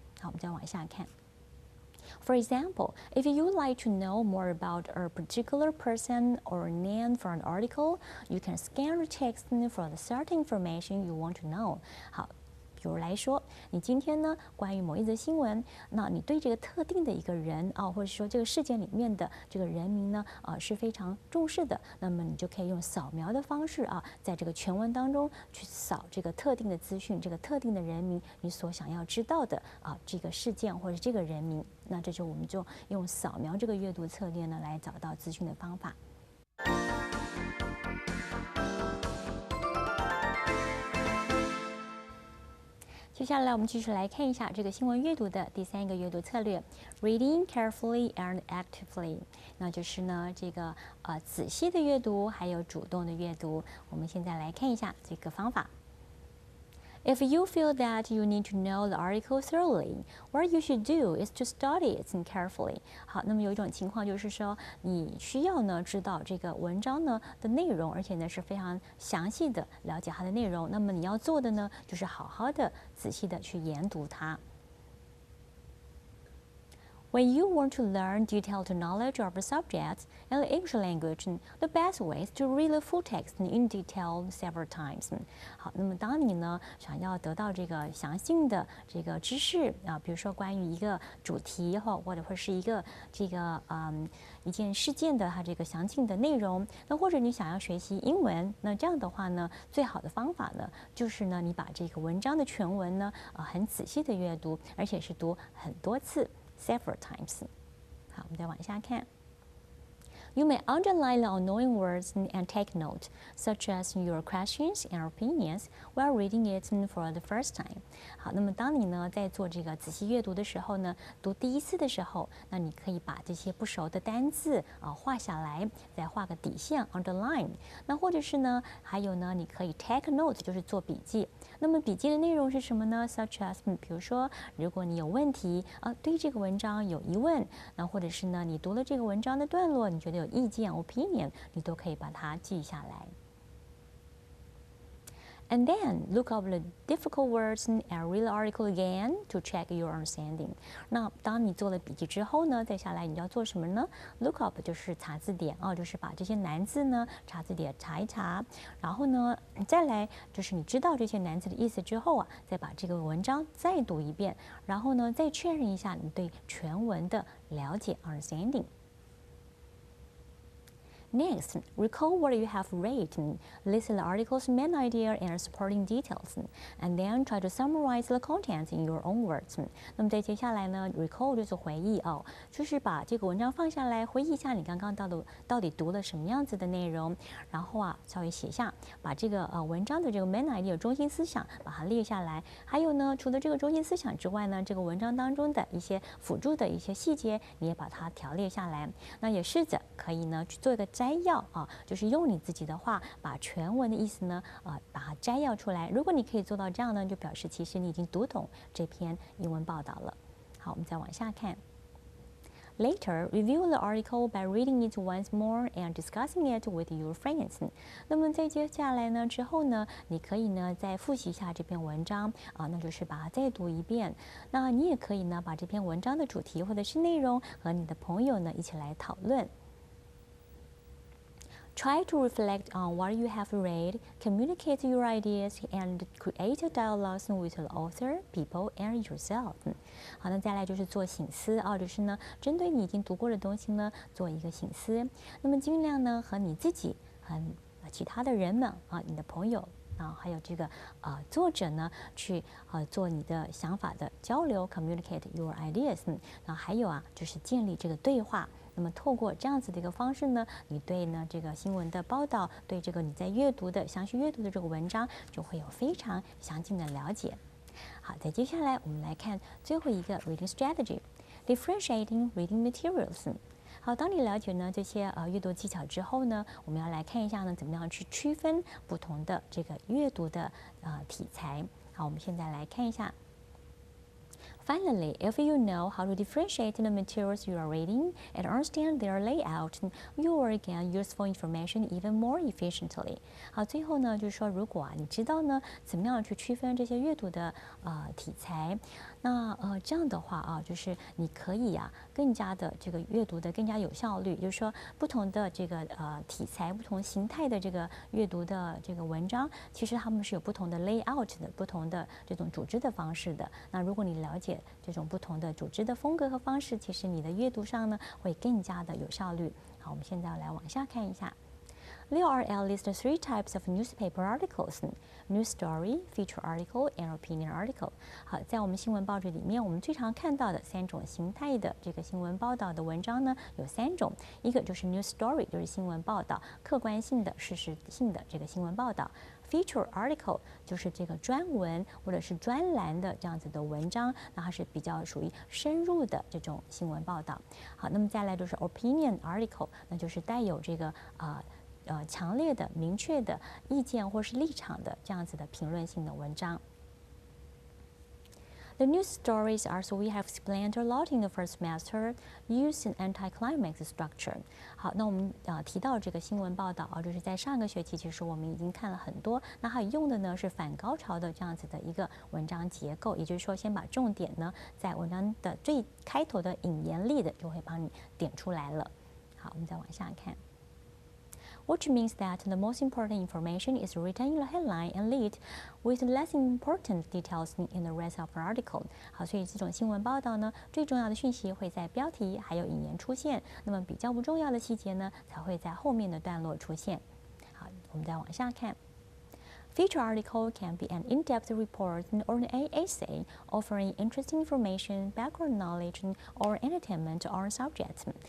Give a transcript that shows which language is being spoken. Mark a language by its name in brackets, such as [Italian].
[Chinese] 好，我们再往下看。 [English] For example, if you like to know more about a particular person or name for an article, you can scan the text for the certain information you want to know. [Chinese] 好。比如来说，你今天呢关于某一则新闻，那你对这个特定的一个人啊，或者说这个事件里面的这个人名呢是非常重视的，那么你就可以用扫描的方式啊，在这个全文当中去扫这个特定的资讯，这个特定的人名，你所想要知道的这个事件或者这个人名，那这就我们就用扫描这个阅读策略呢来找到资讯的方法。接下来我们继续来看一下这个新闻阅读的第3个阅读策略 ， [English] reading carefully and actively。 [Chinese] 那就是呢这个仔细的阅读，还有主动的阅读。我们现在来看一下这个方法。 [English] If you feel that you need to know the article thoroughly, what you should do is to study it carefully. [Chinese] 好，那么有一种情况就是说，你需要呢知道这个文章呢的内容，而且呢是非常详细的了解它的内容。那么你要做的呢，就是好好的、仔细的去研读它。 [English] When you want to learn detailed knowledge of a subject in the English language, the best way is to read the full text in detail several times. [Chinese] 好，那么当你呢想要得到这个详细的这个知识啊，比如说关于一个主题或者会是一个这个一件事件的它这个详尽的内容，那或者你想要学习英文，那这样的话呢，最好的方法呢就是呢你把这个文章的全文呢很仔细的阅读，而且是读很多次。 [English] Several times. [Chinese] 好，我们再往下看。 [English] You may underline the unknowing words and take note, such as your questions and opinions, while reading it for the first time. [Chinese] 好，那么当你呢在做这个仔细阅读的时候呢，读第一次的时候，那你可以把这些不熟的单字画下来，再画个底线 underline。那或者是呢，还有呢，你可以 [English] take note， [Chinese] 就是做笔记。那么笔记的内容是什么呢 ？ [English] Such as， [Chinese] 比如说，如果你有问题对这个文章有疑问，那或者是呢，你读了这个文章的段落，你觉得有意见 opinion， 你都可以把它记下来。 [English] And then look up the difficult words and read the article again to check your understanding. [Chinese] 那当你做了笔记之后呢，再下来你要做什么呢 ？ [English] Look up [Chinese] 就是查字典就是把这些难字呢查字典查一查，然后呢再来就是你知道这些难字的意思之后再把这个文章再读一遍，然后呢再确认一下你对全文的了解 understanding。 [English] Next, recall what you have read, list the article's main idea and supporting details, and then try to summarize the content in your own words. [Chinese] 那么在接下来呢 ，recall 就是回忆就是把这个文章放下来，回忆一下你刚刚到底读了什么样子的内容，然后稍微写下，把这个文章的这个 main idea 中心思想把它列下来。还有呢，除了这个中心思想之外呢，这个文章当中的一些辅助的一些细节，你也把它条列下来。那也试着可以呢去做一个摘要就是用你自己的话把全文的意思呢把它摘要出来。如果你可以做到这样呢，就表示其实你已经读懂这篇英文报道了。好，我们再往下看。 [English] Later, review the article by reading it once more and discussing it with your friends. [Chinese] 那么在接下来呢之后呢，你可以呢再复习一下这篇文章那就是把它再读一遍。那你也可以呢把这篇文章的主题或者是内容和你的朋友呢一起来讨论。 [English] Try to reflect on what you have read, communicate your ideas, and create dialogues with the author, people, and yourself. [Chinese] 好，那再来就是做省思就是呢，针对你已经读过的东西呢，做一个省思。那么尽量呢和你自己和其他的人们你的朋友还有这个作者呢，去做你的想法的交流 ， [English] communicate your ideas。 [Chinese] 还有就是建立这个对话。那么透过这样子的一个方式呢，你对呢这个新闻的报道，对这个你在详细阅读的这个文章，就会有非常详尽的了解。好，在接下来我们来看最后一个 reading strategy， [English] differentiating reading materials。 [Chinese] 好，当你了解呢这些阅读技巧之后呢，我们要来看一下呢怎么样去区分不同的这个阅读的题材。好，我们现在来看一下。 [English] Finally, if you know how to differentiate the materials you are reading and understand their layout, you will gain useful information even more efficiently. [Chinese] 好，最后呢，就是说，如果你知道呢，怎么样去区分这些阅读的题材，那这样的话就是你可以更加的这个阅读的更加有效率。就是说，不同的这个题材、不同形态的这个阅读的这个文章，其实它们是有不同的 layout 的，不同的这种组织的方式的。那如果你了解这种不同的组织的风格和方式，其实你的阅读上呢会更加的有效率。好，我们现在要来往下看一下。 [English] There are at least 3 types of newspaper articles: news story, feature article, and opinion article. [Chinese] 好，在我们新闻报纸里面，我们最常看到的3种形态的这个新闻报道的文章呢，有3种。一个就是 news story， 就是新闻报道，客观性的、事实性的这个新闻报道。 Feature article 就是这个专文或者是专栏的这样子的文章，那它是比较属于深入的这种新闻报道。好，那么再来就是 opinion article， 那就是带有这个强烈的、明确的意见或是立场的这样子的评论性的文章。 [English] The news stories, as we have explained a lot in the first semester, use an anticlimax structure. [Chinese] 好，那我们提到这个新闻报道就是在上个学期其实我们已经看了很多，那它用的呢是反高潮的这样子的一个文章结构，也就是说先把重点呢在文章的最开头的引言例的就会帮你点出来了。好，我们再往下看。 [English] Which means that the most important information is written in the headline and lead, with less important details in the rest of the article. [Chinese] 好，所以这种新闻报道呢，最重要的讯息会在标题还有引言出现，那么比较不重要的细节呢，才会在后面的段落出现。好，我们再往下看。 [English] Feature article can be an in-depth report or an essay offering interesting information, background knowledge, or entertainment on subject.